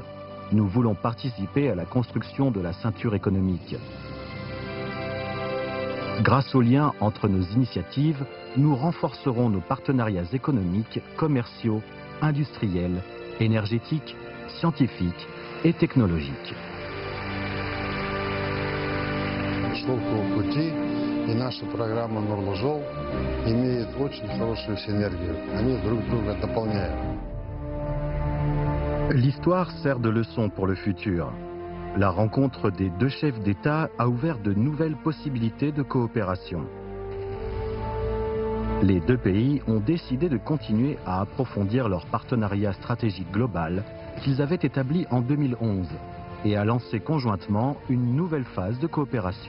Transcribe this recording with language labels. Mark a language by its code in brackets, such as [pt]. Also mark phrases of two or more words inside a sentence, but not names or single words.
[fr] Nous voulons participer à la construction de la ceinture économique. Grâce aux liens entre nos initiatives, nous renforcerons nos partenariats économiques, commerciaux, industriels, énergétiques, scientifiques et technologiques. » [ru] Шелкового пути и наша программа «Нурлы жол» имеет очень хорошую синергию. Они друг друга дополняют. [fr] L'histoire sert de leçon pour le futur. La rencontre des deux chefs d'État a ouvert de nouvelles possibilités de coopération. Les deux pays ont décidé de continuer à approfondir leur partenariat stratégique global qu'ils avaient établi en 2011 et à lancer conjointement une nouvelle phase de coopération.